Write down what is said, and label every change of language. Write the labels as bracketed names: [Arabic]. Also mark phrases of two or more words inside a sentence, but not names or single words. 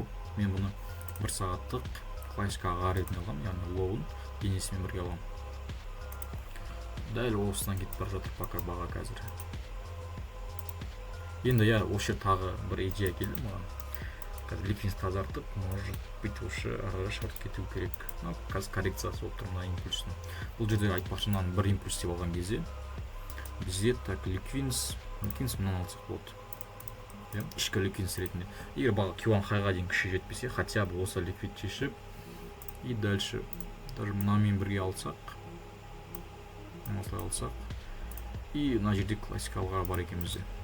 [Kazakh] Мен бұны 1 сағаттық классикаға ретінде алғам, яғни лоуын денесімен бірге алғам. Дәл осыдан кетіп бара жатыр пока баға қазір. Енді осы тағы бір идея келді маған. Қазір ликвидность тазартып, [Russian] может быть, уже [Kazakh] ары шорт кету керек. Қазір коррекциясы болып тұр мына импульсінің. Бұл жерде айтпақшы, мынаны бір импульс деп алған кезде бізде так ликвидность мынаны алсақ болады. Ішкі ликвидность ретінде. Егер баға Q1 хайға дейін күші жетпесе, [Russian] хотя бы [Kazakh] осы ликвид шешіп, [Russian] и дальше даже [Kazakh] мынамен бірге алсақ, осылай алсақ, и мына жерде классикалыға бар екен бізде.